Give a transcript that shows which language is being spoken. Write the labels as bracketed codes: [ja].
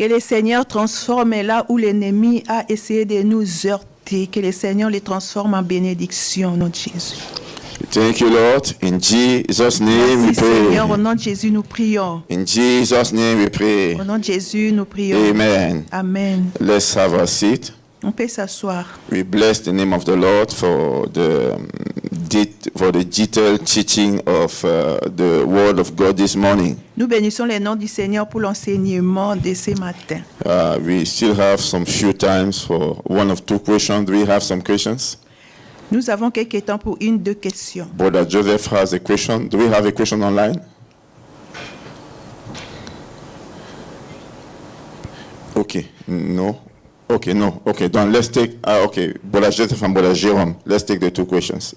[fr] Que le Seigneur transforme là où l'ennemi a essayé de nous heurter, que le Seigneur les transforme en bénédiction, au nom de Jésus. [en] Thank you, Lord. In Jesus' name we [fr] Merci Seigneur, au [en] pray. [fr] nom de Jésus nous prions. [en] In Jesus' name we pray. [fr] Au nom de Jésus nous prions. Amen. Amen. [en] Let's have a seat. [fr] On peut s'asseoir. [en] We bless the name of the Lord for the detailed teaching of the Word of God this morning. [fr] Nous bénissons le nom du Seigneur pour l'enseignement de ce matin. [en] We still have some few times for one of two questions. Do we have some questions? [fr] Nous avons quelques temps pour deux questions. [en] Brother Joseph has a question. Do we have a question online? Okay, no. Okay, no. Okay, then let's take, okay, Brother Joseph and Brother Jerome. Let's take the two questions.